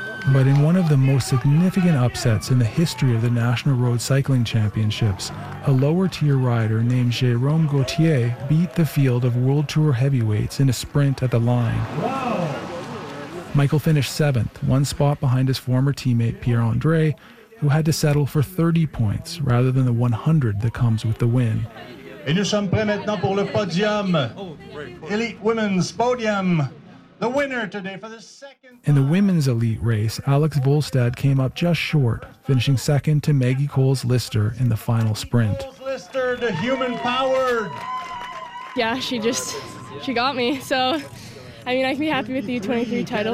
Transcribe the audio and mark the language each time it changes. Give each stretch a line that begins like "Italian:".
English: But in one of the most significant upsets in the history of the National Road Cycling Championships, a lower-tier rider named Jérôme Gauthier beat the field of World Tour heavyweights in a sprint at the line. Wow. Michael finished seventh, one spot behind his former teammate Pierre-André, who had to settle for 30 points rather than the 100 that comes with the win.
French: Et nous sommes prêts maintenant pour le podium.
English: Elite Women's Podium. The winner today for the second time. In the women's elite race, Alex Volstad came up just short, finishing second to Maggie Coles Lister in the final sprint. Lister, the human powered. Yeah, she got me. So, I mean, I can be happy with the U23 title.